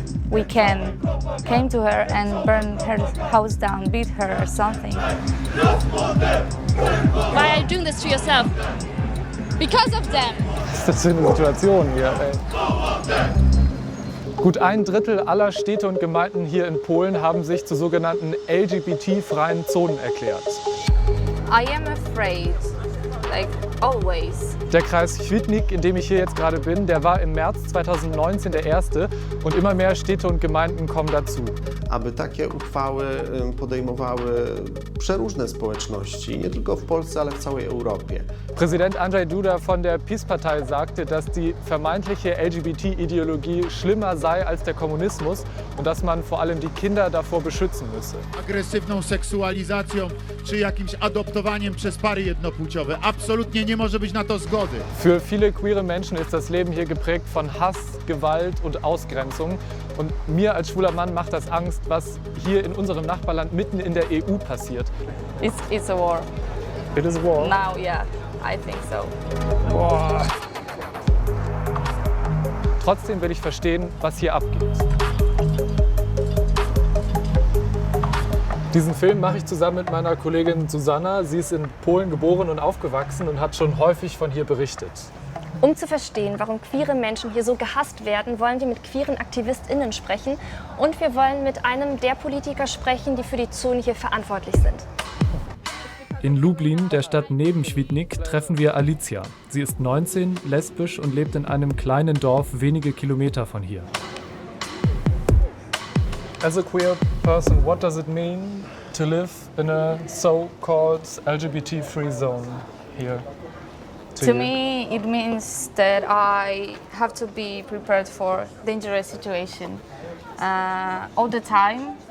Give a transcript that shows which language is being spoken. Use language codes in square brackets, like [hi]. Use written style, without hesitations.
[en] we can came to her and burn her house down, beat her or something. Why are you doing this to yourself? Because of them. [de] Was ist das für eine Situation hier, ey? Gut 1/3 aller Städte und Gemeinden hier in Polen haben sich zu sogenannten LGBT-freien Zonen erklärt. [en] I am afraid, like always. [de] Der Kreis Świdnik, in dem ich hier jetzt gerade bin, der war im März 2019 der erste und immer mehr Städte und Gemeinden kommen dazu. [pl] Aby takie uchwały podejmowały przeróżne społeczności, nie tylko w Polsce, ale w całej Europie. [de] Präsident Andrzej Duda von der PiS-Partei sagte, dass die vermeintliche LGBT-Ideologie schlimmer sei als der Kommunismus und dass man vor allem die Kinder davor beschützen müsse. [pl] Agresywną seksualizacją czy jakimś adoptowaniem przez pary jednopłciowe. Absolutnie nie może być na to zgody. [de] Für viele queere Menschen ist das Leben hier geprägt von Hass, Gewalt und Ausgrenzung. Und mir als schwuler Mann macht das Angst, was hier in unserem Nachbarland mitten in der EU passiert. [en] It's a war. It is war. Now, yeah, I think so. Boah. [de] Trotzdem will ich verstehen, was hier abgeht. Diesen Film mache ich zusammen mit meiner Kollegin Susanna. Sie ist in Polen geboren und aufgewachsen und hat schon häufig von hier berichtet. Um zu verstehen, warum queere Menschen hier so gehasst werden, wollen wir mit queeren AktivistInnen sprechen und wir wollen mit einem der Politiker sprechen, die für die Zone hier verantwortlich sind. In Lublin, der Stadt neben Świdnik, treffen wir Alicja. Sie ist 19, lesbisch und lebt in einem kleinen Dorf wenige Kilometer von hier. [en] As a queer person, what does it mean to live in a so-called LGBT-free zone here? To me, it means that I have to be prepared for dangerous situation all the time.